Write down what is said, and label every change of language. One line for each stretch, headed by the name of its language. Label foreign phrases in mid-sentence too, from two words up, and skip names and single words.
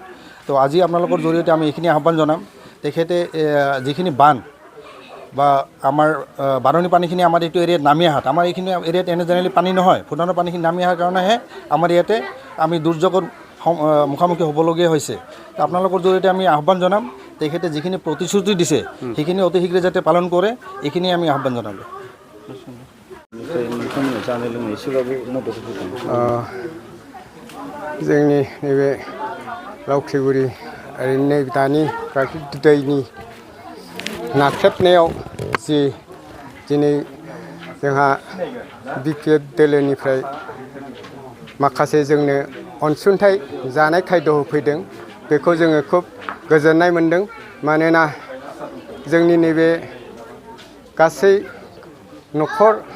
Assamese: তো আজি আপোনালোকৰ জৰিয়তে আমি এইখিনি আহ্বান জনাম তেখেতে যিখিনি বান বা আমাৰ বাৰণি পানীখিনি আমাৰ এইটো এৰিয়াত নামি অহাত আমাৰ এইখিনি এৰিয়াত এনে জেনেৰেলি পানী নহয় ভূটানৰ পানীখিনি নামি অহাৰ কাৰণেহে আমাৰ ইয়াতে আমি দুৰ্যোগৰ মুখামুখি হ'বলগীয়া হৈছে আপোনালোকৰ জৰিয়তে আমি আহ্বান জনাম তেখেতে যিখিনি প্ৰতিশ্ৰুতি দিছে সেইখিনি অতি শীঘ্ৰে যাতে পালন কৰে এইখিনি আমি আহ্বান জনালোঁ
Bodo: नोंथांमोननो जानाय लोंनाय एसेबाबो मदद होदों जोंनि नैबे लावख्रिगुरि ओरैनो दानि प्राकृतिक दैनि नाख्रेबनायाव जि दिनै जोंहा बिपिएफ दोलोनिफ्राय माखासे जोंनो अनसुंथाइ जानाय खायद' होफैदों बेखौ जोङो खुब गोजोननाय मोन्दों मानोना जोंनि नैबे गासै न'खर